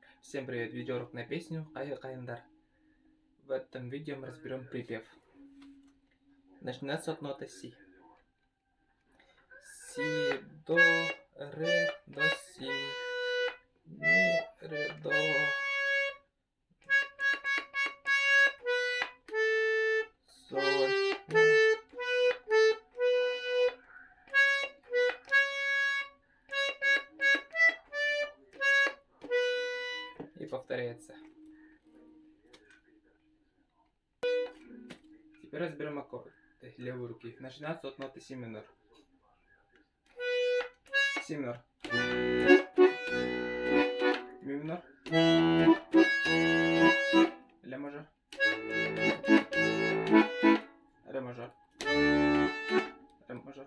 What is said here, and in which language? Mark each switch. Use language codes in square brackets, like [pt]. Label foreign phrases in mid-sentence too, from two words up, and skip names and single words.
[ru] Всем привет, видеоурок на песню Кайгы Кайындар. В этом видео мы разберем припев. Начинается от ноты Си. Си, до, ре, до, си, ми, ре, до. Соль, ми. И повторяется. Теперь разберем аккорды левой руки. Начинается от ноты Си минор. Си минор. Ми минор. Ля мажор. Ре мажор. Ре мажор.